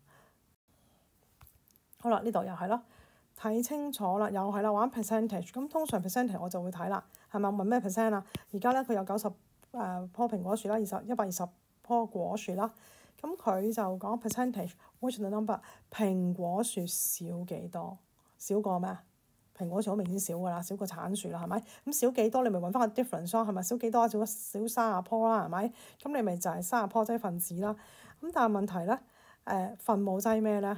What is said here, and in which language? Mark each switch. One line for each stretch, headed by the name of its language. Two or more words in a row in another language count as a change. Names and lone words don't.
Cantonese: 好啦，呢度又係咯，睇清楚啦，又係啦，玩 percentage。咁通常 percentage 我就會睇啦，係咪問咩 percent 啊？而家咧佢有90棵蘋果樹啦，120棵果樹啦。咁佢就講 percentage，
English: which the number
Cantonese: 蘋果樹少幾多？少過咩？蘋果樹好明顯少㗎啦，少過橙樹啦，係咪？咁少幾多？你咪揾翻個 difference 咯，係咪？少幾多？少30棵啦，係咪？咁你咪就係30棵即係分子啦。咁但係問題咧？分母劑咩咧？